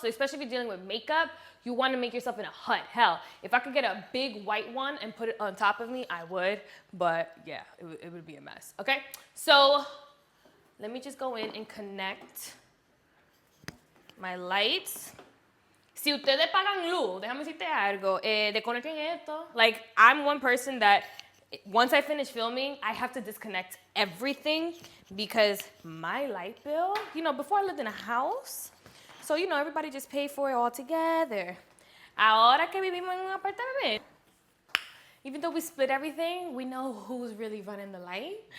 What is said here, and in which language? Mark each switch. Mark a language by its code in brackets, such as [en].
[en] So especially if you're dealing with makeup, you want to make yourself in a hut. Hell, if I could get a big white one and put it on top of me, I would. But yeah, it would be a mess. Okay, so let me just go in and connect my lights. [es] Si ustedes pagan luz, déjame decirte algo, desconecten esto. [en] Like, I'm one person that once I finish filming, I have to disconnect everything because my light bill, before I lived in a house, so, everybody just paid for it all together. [es] Ahora que vivimos en un apartamento, [en] even though we split everything, we know who's really running the light.